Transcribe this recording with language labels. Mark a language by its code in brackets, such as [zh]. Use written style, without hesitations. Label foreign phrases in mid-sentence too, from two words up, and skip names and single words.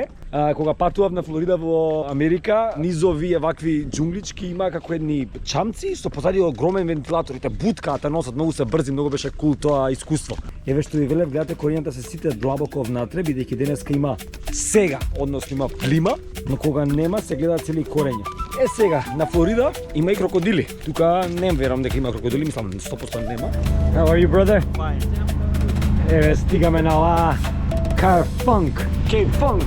[mk] Кога патував на Флорида во Америка, низ овие вакви џунглички има како едни чамци со позади огромен вентилатор и те буткаат, те носат, многу се брзи, многу беше кул тоа искуство. Еве што ви велев, гледате корењата се сите длабоко внатре, бидејќи денеска има сега, односно има плима, но кога нема се гледаат цели корења. Е сега, на Флорида има и крокодили. Тука не верам дека има крокодили, мислам 100% нема. [en] How are you, brother? Fine. [mk] Еве, стигаме на ла Cape Funk. Cape Funk.